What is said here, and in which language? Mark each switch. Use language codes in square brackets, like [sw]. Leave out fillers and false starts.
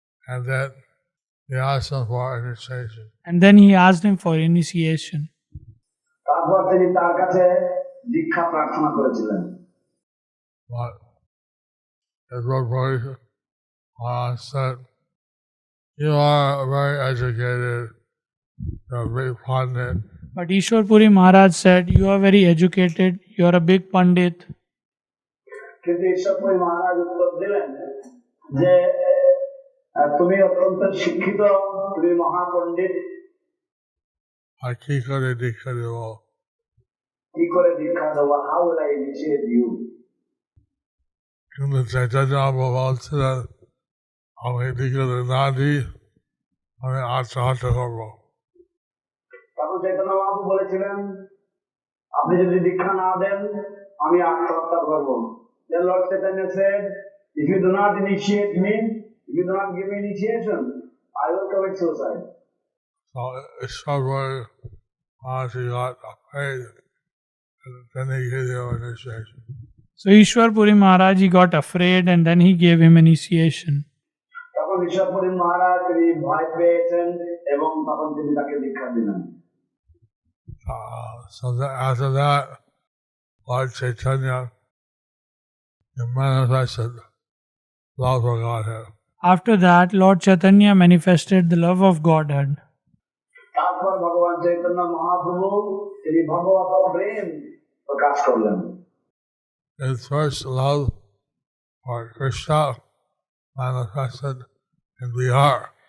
[en] And then he asked him for initiation. And then he asked him for initiation. [bn] তারপর তিনি তার কাছে দীক্ষা প্রার্থনা করেছিলেন। [en] But Ishwar Puri said, "You are very educated, you're a big pundit." But Ishwar Puri Maharaj said, "You are very educated, you are a big Pandit." [bn] কিন্তু ঈশ্বর পুরী মহারাজ উত্তর দিলেন যে তুমি অত্যন্ত শিক্ষিত, তুমি মহাপণ্ডিত, কি করে দীক্ষা দেব? কি করে দীক্ষা দেবো? [en] How will I initiate you? [bn] কিন্তু চৈতন্য বলছিলেন, আমি দীক্ষা না দিই, আমি আত্মহত্যা করবো। তখন চৈতন্য বাবু বলেছিলেন, আপনি যদি দীক্ষা না দেন আমি আত্মহত্যা করবো। [en] Then Lord Chaitanya said, if you do not initiate me, if you do not give me initiation, I will commit suicide. So Ishwar Puri got afraid and then he gave you initiation. So Ishwar Puri Maharaj, he got afraid and then he gave him initiation. [bn] তখন ঈশ্বরপুরী মহারাজ তিনি ভয় পেয়েছেন এবং তখন তিনি তাকে দীক্ষা দিলেন। [en] So that after that, Lord Chaitanya manifested love for Godhead. After that, Lord Chaitanya manifested the love of Godhead. [bn] তারপর ভগবান চৈতন্য মহাপ্রভু তিনি ভগবত প্রেম প্রকাশ করলেন। [en] His first love for Krishna manifested in Bihar.